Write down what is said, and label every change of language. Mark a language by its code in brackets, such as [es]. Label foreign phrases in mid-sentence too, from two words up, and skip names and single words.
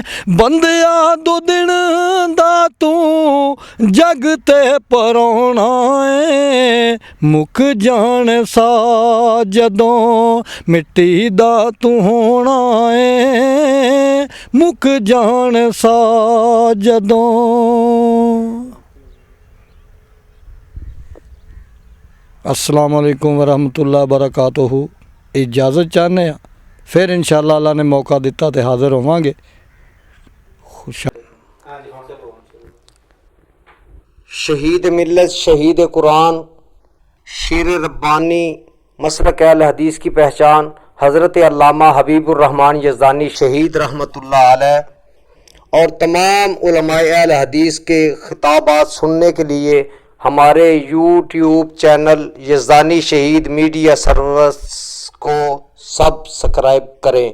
[pa] ਬੰਦਿਆ ਦੋ ਦਿਨ ਦਾ ਤੂੰ ਜਗ ਤੇ ਪਰਾਉਣਾ ਏ, ਮੁੱਕ ਜਾਣ ਸਾ ਜਦੋਂ ਮਿੱਟੀ ਦਾ ਤੂੰ ਹੋਣਾ ਏ, ਮੁੱਕ ਜਾਣ ਸਾ ਜਦੋਂ। [ar] السلام عليكم ورحمة الله بركاته. [pa] ਇਜਾਜ਼ਤ ਚਾਹਤੇ ਹੈਂ, ਫਿਰ ਇੰਸ਼ਾਅੱਲਾਹ ਅੱਲਾਹ ਨੇ ਮੌਕਾ ਦਿੱਤਾ ਤੋ ਹਾਜ਼ਿਰ ਹੋਵਾਂਗੇ। [ur] شہید ملت شہید قرآن شیر ربانی مسلک اہل حدیث کی پہچان حضرت علامہ حبیب الرحمان یزدانی شہید رحمۃ اللہ علیہ اور تمام علمائے اہل حدیث کے خطابات سننے کے لیے ہمارے یوٹیوب چینل یزدانی شہید میڈیا سروس کو سبسکرائب کریں.